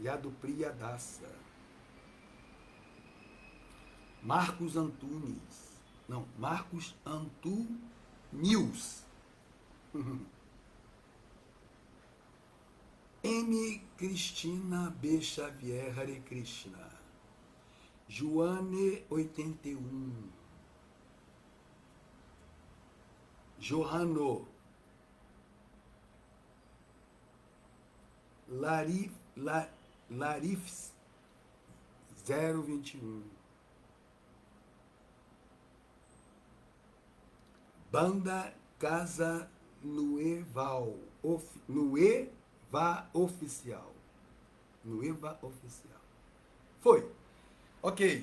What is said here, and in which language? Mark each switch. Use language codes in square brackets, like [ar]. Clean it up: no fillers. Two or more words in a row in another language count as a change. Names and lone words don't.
[pt] Marcos Antunes. Não, Marcos Antunius. M. Cristina B. Xavier, Hare Krishna. Joane 81. Johanno. Larifs 021. Banda Casa Nueva Oficial. Nueva Oficial. Foi. Ok.